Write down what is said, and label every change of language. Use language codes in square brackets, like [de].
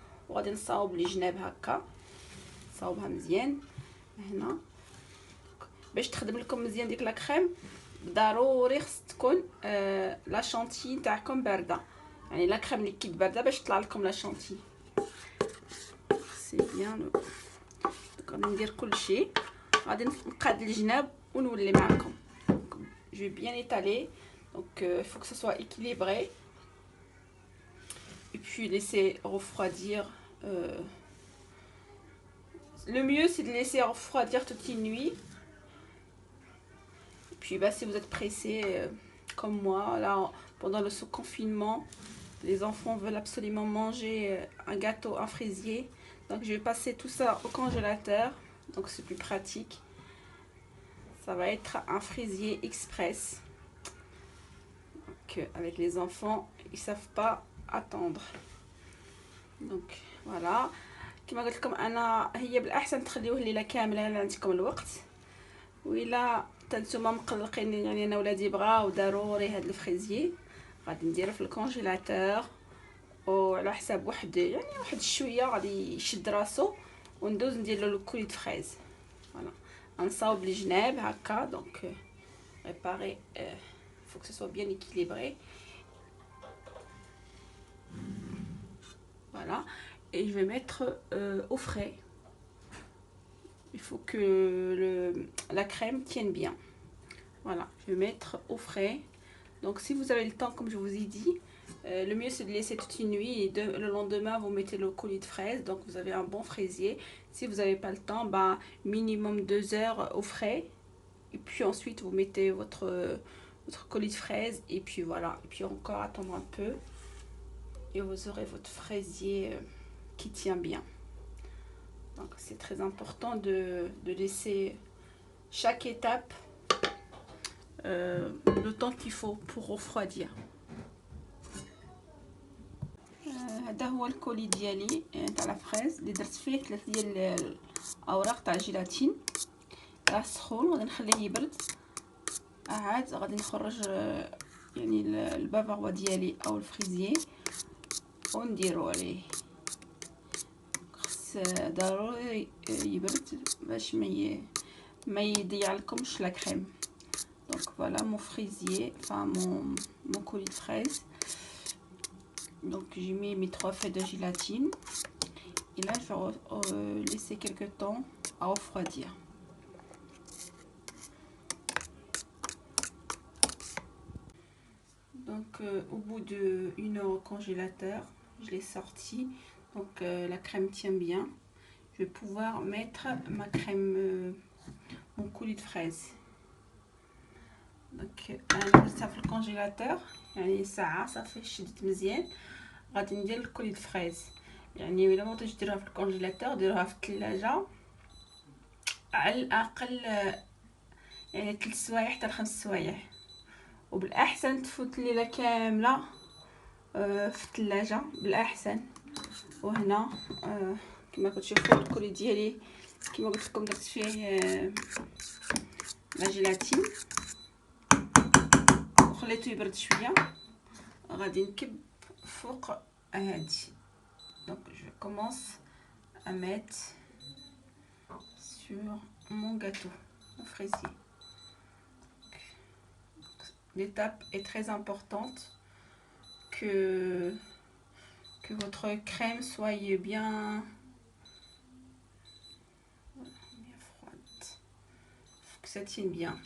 [ar] وغادي نصاوب لي جناب هكا نصاوبها مزيان هنا باش تخدم لكم مزيان ديك لا كريم. ضروري خص تكون لا شانتي تاعكم بارده يعني لا كريم ليكيد بارده باش تطلع لكم لا شانتي. [fr] سي بيان. [ar] غادي ندير كلشي غادي نقاد الجناب ونولي معكم. [fr] Je vais bien étaler, donc il faut que ce soit équilibré et puis laisser refroidir. Le mieux c'est de laisser refroidir toute une nuit. Et puis bah, si vous êtes pressé comme moi, là pendant le confinement, les enfants veulent absolument manger un gâteau, un fraisier. Donc je vais passer tout ça au congélateur, donc c'est plus pratique. Ça va être un fraisier express. Donc, avec les enfants, ils savent pas attendre. Donc voilà. [ar] كما قلت لكم انا هي بالاحسن تخليوه ليله كامله الا عندكم الوقت. وإلا نتوما مقلقين يعني انا ولادي بغاو ضروري هاد الفريزيي غادي نديره في الكونجيلاتور وعلى حساب واحد شويه غادي يشد راسو وندوز ندير له الكوليت فريز. فوالا نصاوب لي جناب هكا. [fr] دونك réparer faut que ce soit bien équilibré. Voilà, et je vais mettre au frais. Il faut que la crème tienne bien. Voilà, je vais mettre au frais. Donc si vous avez le temps, comme je vous ai dit, le mieux c'est de laisser toute une nuit et le lendemain vous mettez le coulis de fraise. Donc vous avez un bon fraisier. Si vous n'avez pas le temps, bah, minimum 2 heures au frais. Et puis ensuite vous mettez votre colis de fraises. Et puis voilà, et puis encore attendre un peu. Et vous aurez votre fraisier qui tient bien. Donc c'est très important de laisser chaque étape le temps qu'il faut pour refroidir. [ar] هذا هو الكولي ديالي تاع لا فريز اللي درت فيه 3 ديال الاوراق تاع الجيلاتين. راه سخون وغادي نخليه يبرد. عاد غادي نخرج يعني البافاروا ديالي او الفريزيي ونديرو عليه. خص ضروري يبرد باش ما يضيع لكمش لا كريم. [fr] Donc voilà mon fraisier, enfin mon colis de fraises. Donc j'ai mis mes 3 feuilles de gélatine. Et là je vais laisser quelques temps à refroidir. Donc au bout de 1 heure au congélateur, je l'ai sorti. Donc la crème tient bien. Je vais pouvoir mettre ma crème, mon coulis de fraises. [ar] دونك انا درتها في الكونجيلاتور يعني ساعه صافي شدت مزيان. غادي ندير الكولي د فريز يعني الا ما بغيتوش ديروها في الكونجيلاتور ديروها في الثلاجه على الاقل يعني 3 سوايع حتى 5 سوايع، وبالاحسن تفوت الليله كامله في الثلاجه بالاحسن. وهنا كما كتشوفوا الكولي ديالي كما قلت لكم درت فيه لا جيلاتين وخليته يبرد شويه. غادي نكب فوق هادي. [fr] Donc je commence à mettre sur mon gâteau, mon fraisier. L'étape est très importante que votre crème soit bien froide, que ça tienne bien.